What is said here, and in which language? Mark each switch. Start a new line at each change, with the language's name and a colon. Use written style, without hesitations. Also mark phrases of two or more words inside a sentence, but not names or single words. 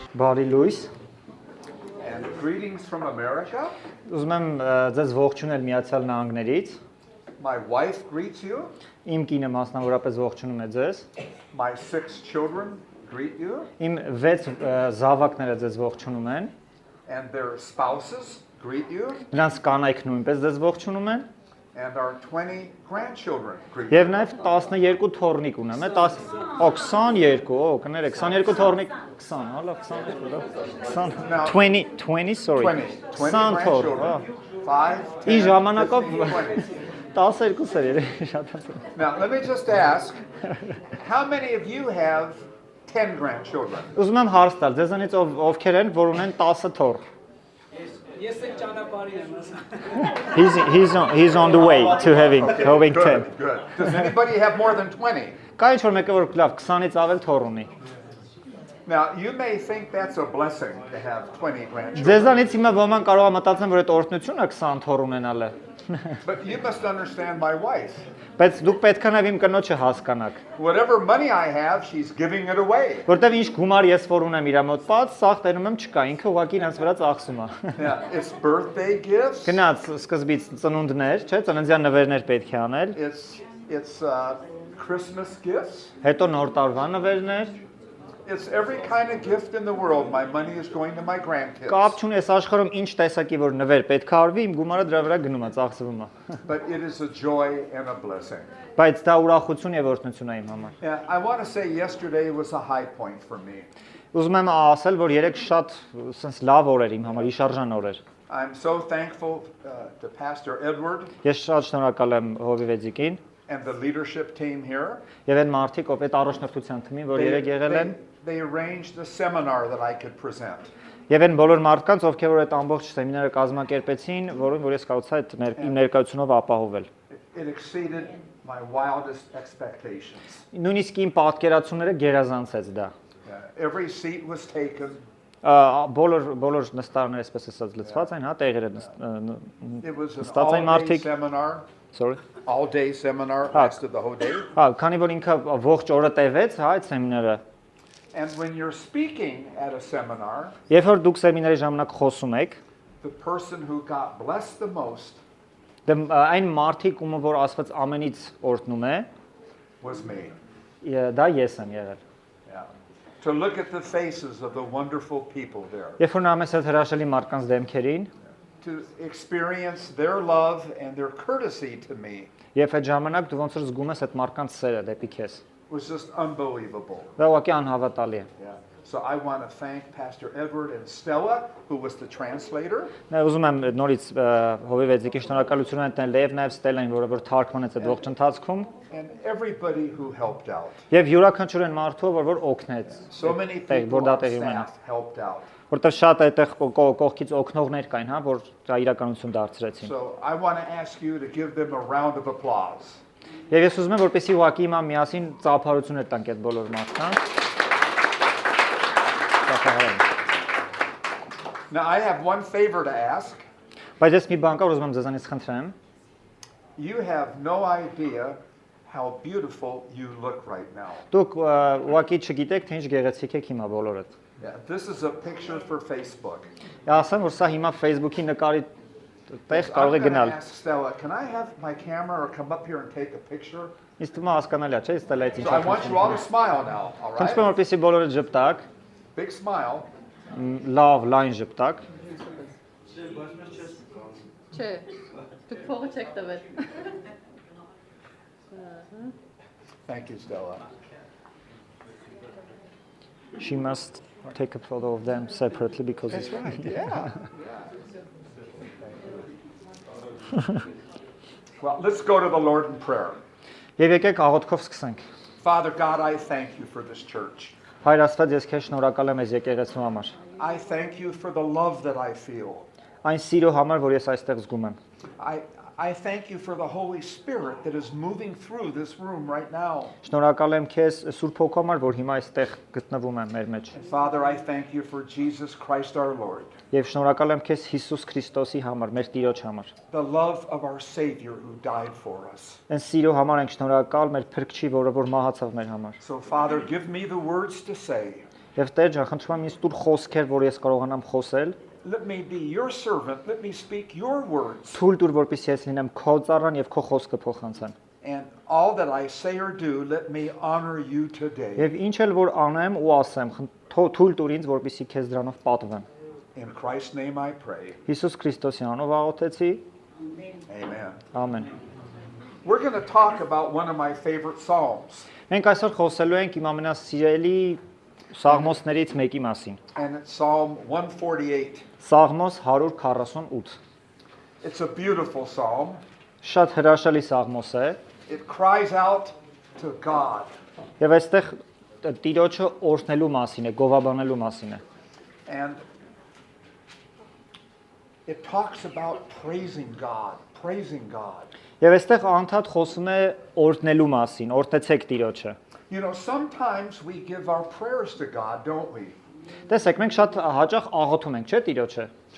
Armenian: Բարի լույս։
English: And greetings from America.
Armenian: Ուզում եմ ձեզ ողջունել Միացյալ Նահանգներից։
English: My wife greets you.
Armenian: Իմ կինը մասնավորապես ողջունում է ձեզ։
English: My 6 children greet you.
Armenian: Իմ 6 զավակները ձեզ ողջունում են։
English: And their spouses greet you.
Armenian: Նրանց կանայք նույնպես ձեզ ողջունում են։
English: And our 20 grandchildren greet
Armenian: Եվ
English: you.
Armenian: նաև 12 թոռնիկ ունեմ, 22, կներեք, 22 թոռնիկ, 20, հալա 22, 20, sorry. 20 20 թոռ,
English: grandchildren. 5, 10,
Armenian: Ինչ ժամանակով 15, 20. 12 էր երևի շատ ասել։
English: Now, let me just ask, how many of you have 10 grandchildren?
Armenian: Ուզում եմ հարց տալ, ձեզանից ովքեր են, որ ունեն 10 թոռ։ Ես էլ ճանապարհին եմ ասա։
English: He's on the way to having 10. Good, good. Does anybody have more than 20?
Armenian: Կա ինչ որ մեկը որ լավ 20-ից ավել թոռ ունի։
English: Now, you may think that's a blessing to have 20 grandchildren.
Armenian: Ձեզանից հիմա ոման կարող է մտածեն, որ այդ օրհնությունը 20 թոռ ունենալ է։
English: But you must understand my wife.
Armenian: Բայց դուք պետք է նաև իմ կնոջը հասկանաք,
English: Whatever money I have, she's giving it away.
Armenian: որտեվ ինչ գումար ես որ ունեմ իր մոտ պած, սաղ տենում եմ չկա, ինքը ուղղակի իրենց վրա ծախսում է։
English: Yeah, it's birthday gifts.
Armenian: Գնաց սկզբից ծնունդներ, չէ՞, ծննդյան նվերներ պետք է անել,
English: It's Christmas gifts.
Armenian: հետո նոր տարվա նվերներ,
English: It's every kind of gift in the world. My money is going to my grandkids.
Armenian: կապ չունի այս աշխարհում ինչ տեսակի որ նվեր պետք է արվի, իմ գումարը դրա վրա գնում է, ծախսվում է։
English: But it is a joy and a blessing.
Armenian: Բայց դա ուրախություն եւ օրհնություն է իմ համար։
English: Yeah, I want to say yesterday was a high point for me.
Armenian: Ուզում եմ ասել, որ երեք շատ sense լավ օր էր իմ համար, իշարժան օր էր։
English: I'm so thankful to Pastor Edward
Armenian: Ես շատ շնորհակալ եմ Հովիվեձիկին
English: and the leadership team here.
Armenian: եւ այն մարդիկ, ով այդ առաջնորդության թիմին, որ երեք եղել են,
English: They arranged a seminar that I could present.
Armenian: եւ այն բոլոր մարդկանց, ովքեր որ այդ ամբողջ սեմինարը կազմակերպեցին, որ ես կարողացա այդ իմ ներկայությունով ապահովել։
English: It exceeded my wildest expectations.
Armenian: Նույնիսկ իմ պատկերացումները գերազանցեց դա։
English: Every seat was taken.
Armenian: Բոլոր նստարանները այսպես ասած լցված են, հա, տեղերը
English: It was an
Armenian: նստած են
English: all-day
Armenian: մարդիկ։
English: seminar. Sorry։ All-day seminar lasted the whole day.
Armenian: Հա, քանի որ ինքը ողջ օրը տևեց, հա, այդ սեմինարը։
English: And when you're speaking at a seminar,
Armenian: Երբ որ դուք սեմինարի ժամանակ խոսում եք,
English: the person who got blessed the most
Armenian: այն մարդիկ, ում որ Աստված ամենից օրհնում է,
English: was me.
Armenian: դա ես եմ եղել։
English: Yeah. To look at the faces of the wonderful people there,
Armenian: Երբ որ նայում ես այդ հրաշալի մարդկանց դեմքերին,
English: to experience their love and their courtesy to me
Armenian: եւ այդ ժամանակ դու ոնց որ զգում ես այդ մարդկանց սերը դեպի քեզ,
English: was just unbelievable.
Armenian: դա ուղղակի անհավատալի է։
English: Yeah. So I want to thank Pastor Edward and Stella, who was the translator.
Armenian: Նա ուզում եմ նորից Հովիվեձիկի շնորհակալություն այդտեղ լեև նաև Ստելային, որը որ թարգմանեց այդ ողջ ընթացքում,
English: And everybody who helped out.
Armenian: եւ յուրաքանչյուր այն մարդու, որ օգնեց,
English: So many
Armenian: որ
English: people
Armenian: դա
English: on
Armenian: տեղի ունենա։
English: staff helped out.
Armenian: Որտեղ շատ այդտեղ կողքից օգնողներ կային, հա, որ դա իրականություն դարձրեցին։
English: So I want to ask you to give them a round of applause.
Armenian: Եվ ես ուզում եմ, որպեսզի ուղղակի հիմա միասին ծափարություններ տանք այդ բոլոր մարդկանց։
English: Now I have one favor to ask.
Armenian: Բայց ես մի բան կա, որ ուզում եմ ձեզանից խնդրեմ։
English: You have no idea how beautiful you look right now.
Armenian: Դուք ուղղակի չգիտեք, թե ինչ գեղեցիկ եք հիմա բոլորդ։
English: Yeah, this is a picture for Facebook.
Armenian: Ասեմ, որ սա հիմա Facebook-ի նկարի տեղ
English: I'm
Armenian: կարող է
English: going to
Armenian: գնալ։
English: ask Stella, can I have my camera or come up here and take a picture?
Armenian: Ինձ թվում է հասկանալի է, չէ՞, ստելայից ինչ
English: So I want you all to smile now, all
Armenian: Խնդրում եմ,
English: right?
Armenian: որպեսզի բոլորը ժպտակ,
English: Big smile.
Armenian: լավ, լայն ժպտակ։ Չէ, դուք փողը չեք տվել։
English: Thank you, Stella. She must take a photo of them separately because That's it's right, yeah. Well, let's go to the Lord in prayer.
Armenian: Եվ եկեք աղոթքով սկսենք։
English: Father God, I thank you for this church.
Armenian: Հայր Աստված, ես քեզ շնորհակալ եմ այս եկեղեցու համար։
English: I thank you for the love that I feel.
Armenian: Այն սիրո համար, որ ես այստեղ զգում եմ։
English: I thank you for the Holy Spirit that is moving through this room right now.
Armenian: Շնորհակալ եմ քեզ Սուրբ Հոգու համար, որ հիմա այստեղ գտնվում է մեր մեջ։
English: And Father, I thank you for Jesus Christ our Lord.
Armenian: Եվ շնորհակալ եմ քեզ Հիսուս Քրիստոսի համար, մեր Տիրոջ համար։
English: The love of our Savior who died for us.
Armenian: Այն սիրո համար ենք շնորհակալ մեր Փրկչի, որը որ մահացավ մեր համար։
English: So Father, give me the words to say.
Armenian: Եվ Տեր ջան, խնդրում եմ ինձ տուր խոսքեր, որ ես կարողանամ խոսել,
English: Let me be your servant. Let me speak your words.
Armenian: թույլ տուր, որպեսզի ես լինեմ քո ծառան եւ քո խոսքը փոխանցեմ։
English: And all that I say or do, let me honor you today.
Armenian: Եվ ինչ էլ որ անեմ ու ասեմ, թույլ տուր ինձ, որպեսզի քեզ դրանով պատվեմ։
English: In Christ's name I pray.
Armenian: Հիսուս Քրիստոսի անունով աղոթեցի։
English: Amen.
Armenian: Ամեն։
English: We're going to talk about one of my favorite psalms.
Armenian: Մենք այսօր խոսելու ենք իմ ամենասիրելի Սաղմոսներից մեկի մասին։
English: And it's Psalm 148.
Armenian: Սաղմոս 148։
English: It's a beautiful psalm.
Armenian: Շատ հրաշալի սաղմոս է,
English: It cries out to God.
Armenian: եւ այստեղ Տիրոջը օրհնելու մասին է, գովաբանելու մասին է։
English: And it talks about praising God, praising God.
Armenian: Եվ այստեղ անդադ խոսում է օրհնելու մասին, օրհնեցեք Տիրոջը։
English: You know, sometimes we give our prayers to God, don't we?
Armenian: Տեսեք, մենք շատ հաճախ աղոթում ենք, չէ՞ Տիրոջը, չէ՞։